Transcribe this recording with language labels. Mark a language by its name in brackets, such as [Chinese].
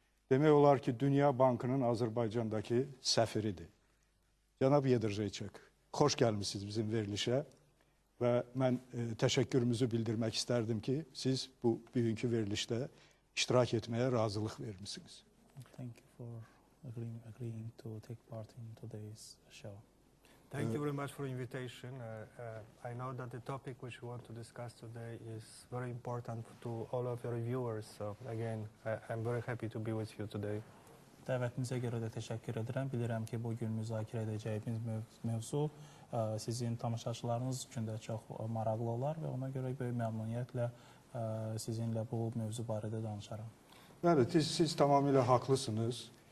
[Azerbaijani] Demək olar ki, Dünya Bankının Azərbaycandakı səfiridir. Cənab Ederjeyçak, xoş gəlmişsiniz bizim verilişə və mən təşəkkürümüzü bildirmək istərdim ki, siz bu bugünkü verilişdə iştirak etməyə razılıq vermişsiniz. [English] Thank you for agreeing to take part in today's show. Thank you very much for the invitation. I know that the topic which we want to discuss today is very important to all of your viewers. So again, I'm very happy to be with you today. [Azerbaijani] Dəvətinizə görə də təşəkkür edirəm. Bilirəm ki, bugün müzakirə edəcəyimiz mövzu sizin tamaşaçılarınız üçün də çox maraqlı olar və ona görə böyük məmnuniyyətlə sizinlə bu mövzu barədə danışaram. Bəli, siz tamamilə haqlısınız.